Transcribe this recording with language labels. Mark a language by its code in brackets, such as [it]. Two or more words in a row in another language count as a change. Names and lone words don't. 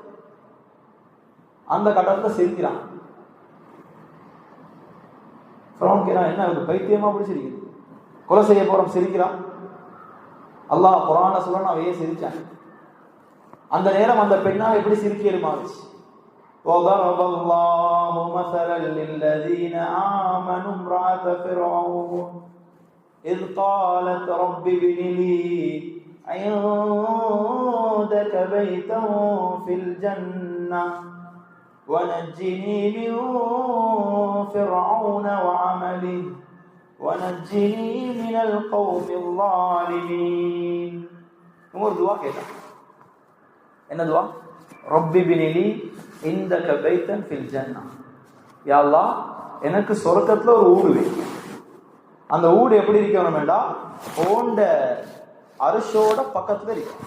[ta] அந்த கட்டத்தை சிரிக்கிறான். ஃபிரௌன் கேட்கிறான், என்ன அவருக்கு பைத்தியமா பிடிச்சிருக்கு, கொலை செய்ய போறோம் சிரிக்கிறான். அல்லாஹ் குர்ஆன்ல சொல்றான், அவையே சிரிச்சான். அந்த நேரம் அந்த பெண்ணால் எப்படி சிரிக்கலுமாச்சு. [ar] وضرب الله مثلا للذين آمنوا امرأة فرعون إذ قالت رب ابن لي عندك بيتا في الجنة ونجني من فرعون وعمله ونجني من القوم الظالمين. [ta] ஒரு துவா கேட்டா. என்ன துவா? [ar] ربِّ ابنِ لي عندك بيتا في الجنة. [ta] யா அல்லாஹ், எனக்கு சொர்க்கத்துல ஒரு ஊடு வை. அந்த ஊடு எப்படி இருக்கணும் வேண்டா, ஓண்ட அரிசோட பக்கத்துல இருக்கும்.